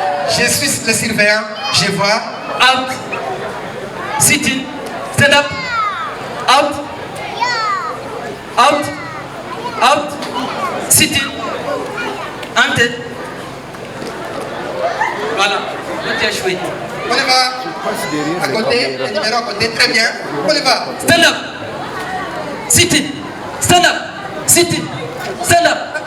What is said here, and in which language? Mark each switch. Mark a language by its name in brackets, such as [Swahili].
[French] Je suis le surveillant, je vois. [English] Out, sit in, stand up, out, out, out, sit in, ante. [French] Voilà, tu as joué. On y va. À côté, le numéro à côté, très bien. On y va. [English] Stand up, sit in, stand up, sit in, stand up.